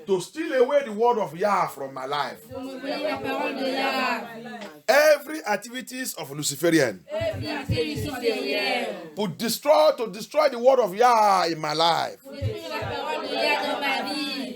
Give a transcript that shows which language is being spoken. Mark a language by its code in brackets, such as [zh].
[en] To steal away the word of Yah from my life. [fr] Pour me voler la parole de Yah. [en] Every activities of Luciferian. [fr] Activité luciférienne. [en] To destroy the word of Yah in my life. [fr] Pour détruire la parole de Yah dans ma vie.